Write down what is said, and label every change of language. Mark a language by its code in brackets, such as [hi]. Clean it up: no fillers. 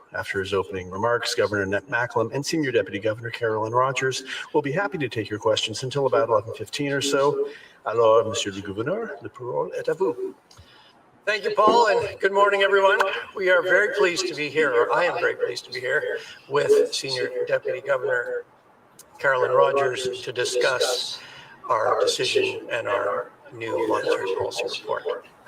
[en] After his opening remarks, Governor Macklem and Senior Deputy Governor Carolyn Rogers will be happy to take your questions until about 11:15 or so. [fr] Alors, Monsieur le Gouverneur, la parole est à vous. [en] Thank you, Paul, and good morning, everyone. We are very pleased to be here, or I am very pleased to be here, with Senior Deputy Governor Carolyn Rogers to discuss our decision and our new monetary policy report.